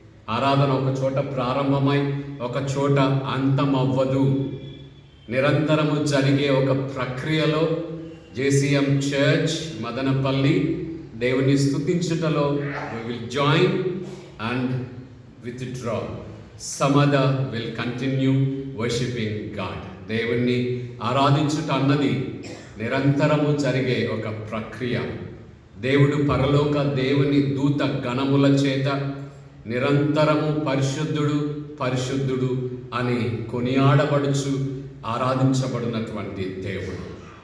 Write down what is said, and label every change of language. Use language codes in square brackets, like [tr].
[te] ఆరాధన ఒక చోట ప్రారంభమై ఒక చోట అంతమవ్వదు. నిరంతరము జరిగే ఒక ప్రక్రియలో జేసీఎం చర్చ్ మదనపల్లి దేవుని స్తుతించుటలో [en] we will join and withdraw. Some other will continue worshiping God. [te] దేవుణ్ణి ఆరాధించుట అన్నది నిరంతరము జరిగే ఒక ప్రక్రియ. దేవుడు పరలోక దేవుని దూత గణముల చేత నిరంతరము పరిశుద్ధుడు పరిశుద్ధుడు అని కొనియాడబడుచు ఆరాధించబడినటువంటి దేవుడు.